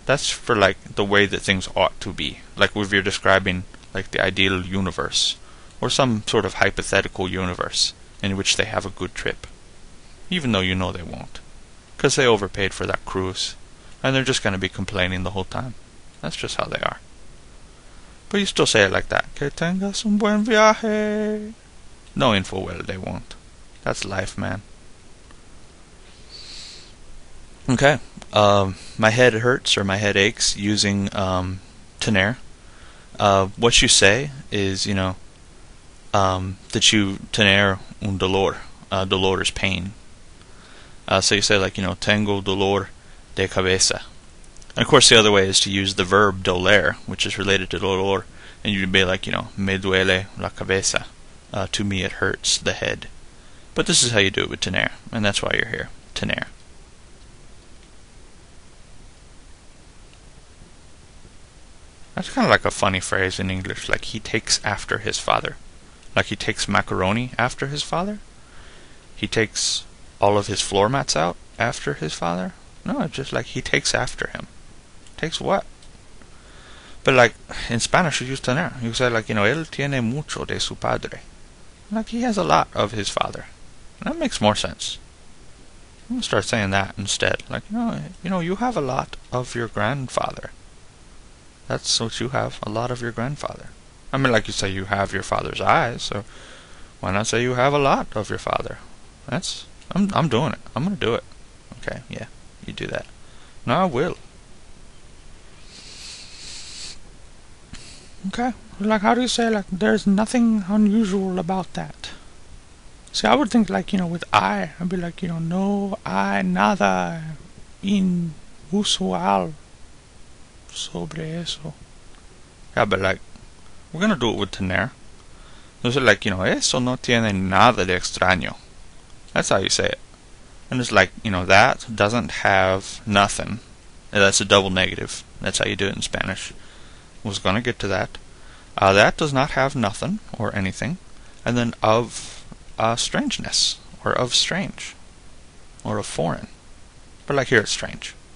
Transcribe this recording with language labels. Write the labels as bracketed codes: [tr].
[en] That's for like the way that things ought to be. Like if you're describing like the ideal universe. Or some sort of hypothetical universe in which they have a good trip. Even though you know they won't. Because they overpaid for that cruise. And they're just going to be complaining the whole time. That's just how they are. But you still say it like that. [es] Que tengas un buen viaje. [en] Knowing full well they won't. That's life, man. Okay. My head hurts or my head aches using tener. What you say is, that you [es] tener un dolor. [en] Dolor is pain. So you say like, [es] tengo dolor de cabeza. [en] And of course the other way is to use the verb doler, which is related to dolor, and you'd be like, [es] me duele la cabeza. [en] To me it hurts the head. But this is how you do it with tener, and that's why you're here. Tener. That's kind of like a funny phrase in English, like he takes after his father. Like he takes macaroni after his father? He takes all of his floor mats out after his father? No, it's just like he takes after him. Takes what? But like, in Spanish you use tener. You say like, [es] él tiene mucho de su padre. [en] Like he has a lot of his father. And that makes more sense. I'm gonna start saying that instead. Like, you have a lot of your grandfather. That's what you have, a lot of your grandfather. I mean, like you say, you have your father's eyes, so why not say you have a lot of your father? I'm doing it. I'm gonna do it. Okay, yeah, you do that. No, I will. Okay. Like, how do you say, like, there's nothing unusual about that? See, I would think, like, with I, I'd be like, [es] no hay nada inusual sobre eso. [en] Yeah, but like, we're gonna do it with tener. Those are like, [es] eso no tiene nada de extraño. [en] That's how you say it. And it's like, that doesn't have nothing. And that's a double negative. That's how you do it in Spanish. Was gonna get to that. That does not have nothing or anything. And then of strangeness. Or of strange. Or of foreign. But like here it's strange.